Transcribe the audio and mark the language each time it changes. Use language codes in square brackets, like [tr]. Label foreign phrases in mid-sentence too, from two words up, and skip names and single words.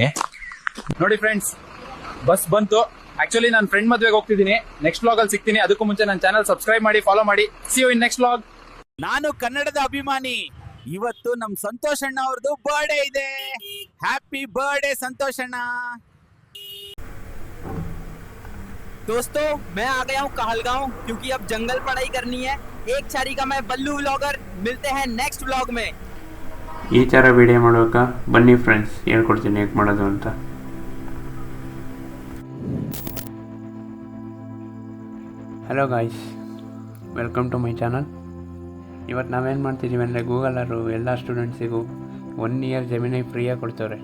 [kn] ನೋಡಿ ಫ್ರೆಂಡ್ಸ್, ಬಸ್ ಬಂತು. ಆಕ್ಚುಲಿ ನಾನು ಫ್ರೆಂಡ್ ಮದ್ವೆಗೆ ಹೋಗ್ತಿದ್ದೀನಿ. [en] next vlog [kn] ಅಲ್ಲಿ ಸಿಗ್ತೀನಿ. ಅದಕ್ಕೂ ಮುಂಚೆ ನನ್ನ [en] channel subscribe [kn] ಮಾಡಿ, ಫಾಲೋ ಮಾಡಿ. [en] see you in next vlog. [kn] ನಾನು ಕನ್ನಡದ ಅಭಿಮಾನಿ. ಇವತ್ತು ನಮ್ ಸಂತೋಷ್ ಅಣ್ಣ ಅವ್ರದ್ದು ಬರ್ಡೇ ಇದೆ. [en] happy birthday ಸಂತೋಷ್ ಅಣ್ಣ. [hi] दोस्तों, मैं आ गया हूँ कहलगांव क्योंकि अब जंगल पढ़ाई करनी है. एक चारी का मैं बल्लू व्लॉगर. मिलते हैं [en] next vlog [hi] में. [kn] ಈ ಥರ ವಿಡಿಯೋ ಮಾಡೋಕೆ ಬನ್ನಿ ಫ್ರೆಂಡ್ಸ್, ಹೇಳ್ಕೊಡ್ತೀನಿ ಹೇಗೆ ಮಾಡೋದು ಅಂತ. [en] hello guys, welcome to my channel. [kn] ಇವತ್ತು ನಾವೇನು ಮಾಡ್ತಿದ್ದೀವಿ ಅಂದರೆ, ಗೂಗಲರು ಎಲ್ಲ ಸ್ಟೂಡೆಂಟ್ಸಿಗೂ 1 year ಜೆಮಿನೈ ಫ್ರೀಯಾಗಿ ಕೊಡ್ತವ್ರೆ.